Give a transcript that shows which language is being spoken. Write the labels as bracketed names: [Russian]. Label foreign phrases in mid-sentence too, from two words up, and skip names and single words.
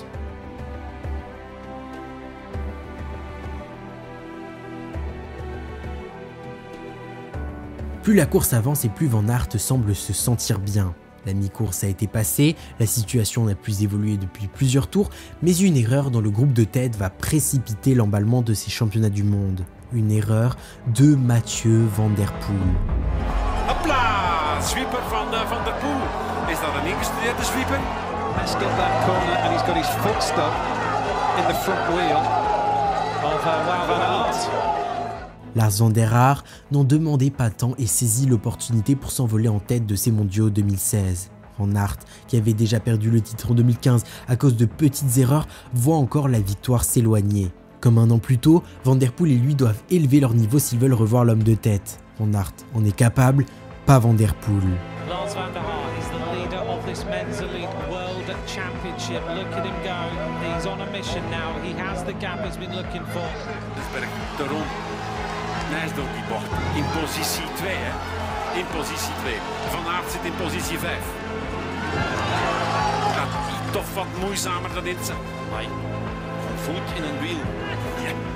[French] Plus la course avance et plus Van Aert semble se sentir bien. La mi-course a été passée, la situation n'a plus évolué depuis plusieurs tours, mais une erreur dans le groupe de tête va précipiter l'emballement de ces championnats du monde. Une erreur de Mathieu Van Der Poel. [Dutch] Hopla! Sweeper van der Poel. Is dat een ingestudeerde sweeper? [English] Let's get that corner and he's got his foot stuck in the front wheel of Wout van Aert. [French] Lars van der Haar n'en demandait pas tant et saisit l'opportunité pour s'envoler en tête de ces mondiaux 2016. Van Aert, qui avait déjà perdu le titre en 2015 à cause de petites erreurs, voit encore la victoire s'éloigner. Comme un an plus tôt, Van Der Poel et lui doivent élever leur niveau s'ils veulent revoir l'homme de tête. Van Aert en est capable, pas Van Der Poel. [English] Lars van der Haar is the leader of this men's elite world championship. Look at him go. He's on a mission now. He has the gap he's been looking for. [Dutch] Desberg, de rond. Nijs door die bocht. In positie 2, hè. In positie 2. Van Aert zit in positie 5. Gaat toch wat moeizamer dan dit. Maar een voet in een wiel. Ja.